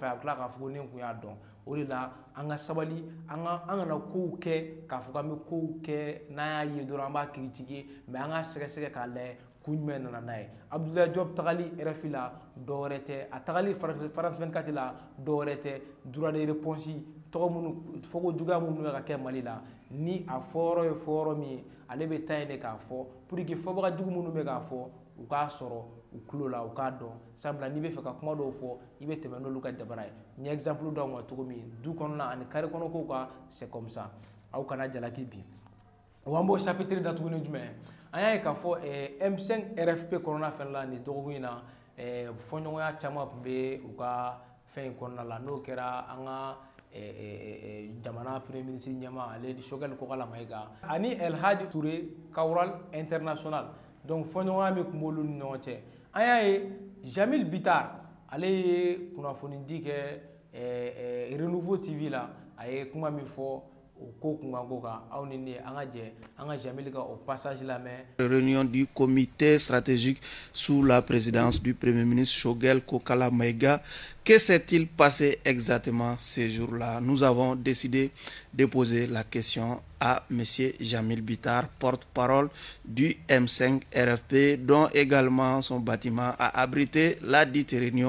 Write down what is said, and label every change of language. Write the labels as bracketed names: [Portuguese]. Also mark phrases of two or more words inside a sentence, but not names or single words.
[Bambara] a bɛ tila k'a fɔ ko ne kun y'a dɔn o de la an ka sabali an kana kow kɛ k'a fɔ k'an bɛ kow kɛ n'an y'a ye dɔrɔn an b'a critiquer mais an ka sɛgɛsɛgɛ k'a lajɛ kun jumɛn nana n'a ye Abdoulaye Diop tagali RFI la dɔwɛrɛ tɛ a tagali France 24 la dɔwɛrɛ tɛ [French] droit de réponse [Bambara] tɔgɔ minnu fɔko juguya minnu bɛ ka kɛ Mali la ni a fɔyɔrɔ ye fɔyɔrɔ min ye ale bɛ taa yen de k'a fɔ [French] pour que [Bambara] fɔbaga jugu minnu bɛ k'a fɔ u k'a sɔrɔ u tulo la u k'a dɔn sabula n'i bɛ fɛ ka kuma dɔw fɔ i bɛ tɛmɛ n'olu ka dabara ye n ye exemple d'aw ma cogo min du kɔnɔna ani carré kɔnɔ kow ka [French] c'est comme ça [Bambara] aw kana jalaki bi wa an b'o chapitre datugu ni jumɛn an y'a ye k'a fɔ M5 RFP kɔnɔna fɛnɛ la nin dɔgɔkun in na fɔɲɔgɔnya caman tun bɛ u ka fɛn in kɔnɔna la n'o kɛra an ka jamana [French] premier ministre [Bambara] ɲɛma ale Choguel Kokala Mayiga ani El Hadji Touré Kawral International donc fɔɲɔgɔnya min tun b'olu ni ɲɔgɔn cɛ an y'a ye Jamil Bitar ale ye kunnafoni di kɛ Renouveau TV la a ye kuma min fɔ o ko kunkan ko kan aw ni ne an ka jɛ an ka Jamil ka o passage lamɛn. [French] Réunion du comité stratégique sous la présidence du premier ministre Choguel Kokala Mayiga. Que s'est-il passé exactement ces jours-là? Nous avons décidé de poser la question à M. Jamil Bitar, porte-parole du M5 RFP, dont également son bâtiment a abrité la dite réunion.